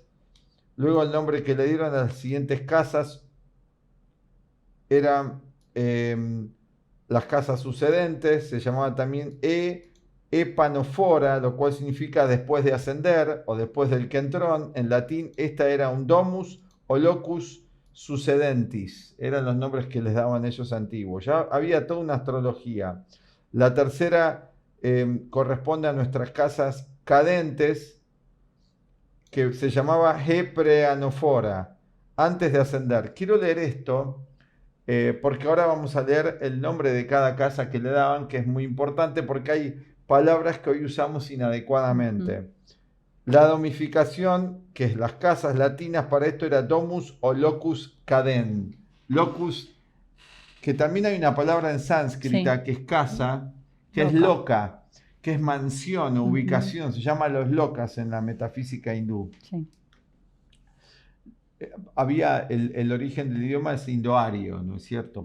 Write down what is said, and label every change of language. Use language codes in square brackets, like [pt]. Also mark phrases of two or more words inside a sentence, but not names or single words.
[es] Luego el nombre que le dieron a las siguientes casas eran las casas sucedentes, se llamaban también Epanofora, lo cual significa después de ascender o después del Kentrón. En latín, esta era un domus o [la] locus succedentis. [es] Eran los nombres que les daban ellos antiguos. Ya había toda una astrología. La tercera corresponde a nuestras casas cadentes, que se llamaba Hepreanofora, antes de ascender. Quiero leer esto porque ahora vamos a leer el nombre de cada casa que le daban, que es muy importante porque hay palabras que hoy usamos inadecuadamente. La domificación, que es las casas latinas, para esto era domus o [la] locus cadens. [es] Locus, que también hay una palabra en sánscrita que es casa, que es loca, que es mansión o ubicación, se llama los locas en la metafísica hindú. Sí. Había el origen del idioma es indoario, ¿no es cierto?